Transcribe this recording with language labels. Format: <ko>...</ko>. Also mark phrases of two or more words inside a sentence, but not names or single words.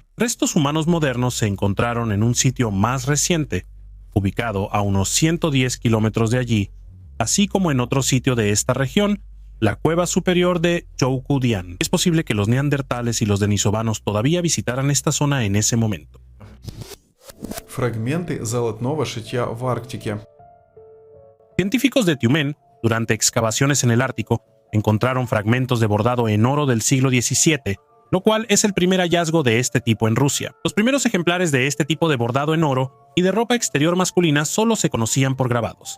<es>Restos humanos modernos se encontraron en un sitio más reciente, ubicado a unos 110 kilómetros de allí, así como en otro sitio de esta región, la cueva superior de Zhoukoudian. Es posible que los neandertales y los denisovanos todavía visitaran esta zona en ese momento.</es> <ru>Фрагменты золотного шитья в Арктике.</ru> <es>Científicos de Tiumen, durante excavaciones en el Ártico, encontraron fragmentos de bordado en oro del siglo XVII, lo cual es el primer hallazgo de este tipo en Rusia. Los primeros ejemplares de este tipo de bordado en oro y de ropa exterior masculina solo se conocían por grabados.</es>